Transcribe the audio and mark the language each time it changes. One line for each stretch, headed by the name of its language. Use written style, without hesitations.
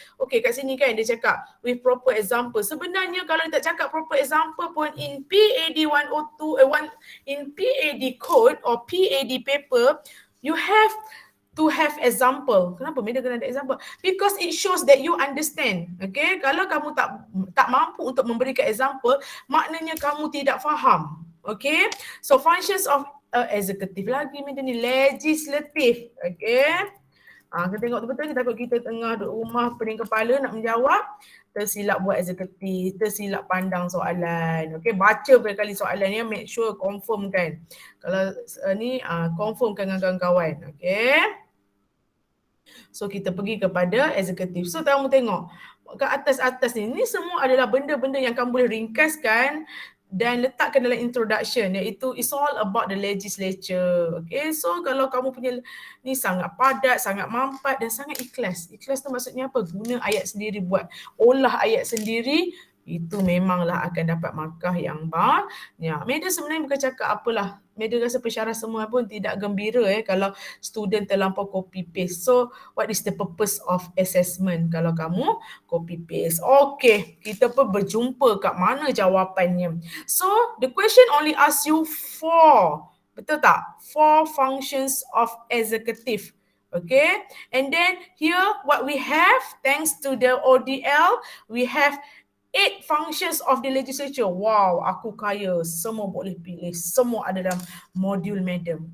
Malay: Okay, kat sini kan dia cakap
English: with proper example.
Malay: Sebenarnya kalau dia tak cakap proper example pun
English: in PAD 102, in PAD code or PAD paper, you have to have example.
Malay: Kenapa Meda kena ada example?
English: Because it shows that you understand.
Malay: Okay, kalau kamu tak mampu untuk memberikan example, maknanya kamu tidak faham.
English: Okay, so functions of executive
Malay: lagi Meda ni,
English: legislative.
Malay: Okay, kita tengok betul-betul, kita takut kita tengah duduk rumah pening kepala nak menjawab, tersilap buat eksekutif, tersilap pandang soalan. Okay, baca berkali soalan ni,
English: make sure confirm
Malay: kan. Kalau confirmkan dengan kawan-kawan. Okay, so kita pergi kepada eksekutif. So kamu tengok kat atas-atas ni semua adalah benda-benda yang kamu boleh ringkaskan dan letakkan dalam introduction, iaitu
English: it's all about the legislature.
Malay: Okay, so kalau kamu punya ni sangat padat, sangat mampat dan sangat ikhlas. Ikhlas tu maksudnya apa? Guna ayat sendiri, buat olah ayat sendiri, itu memanglah akan dapat markah yang banyak. Meda sebenarnya bukan cakap apalah. Meda rasa pensyarah semua pun tidak gembira kalau student terlampau copy paste.
English: So what is the purpose of assessment
Malay: kalau kamu copy paste? Okay, kita pun berjumpa kat mana jawapannya.
English: So the question only asks you 4,
Malay: betul tak?
English: 4 functions of executive. Okay, and then here what we have, thanks to the ODL, we have 8 functions of the legislature.
Malay: Wow, aku kaya. Semua boleh pilih. Semua ada dalam modul madam.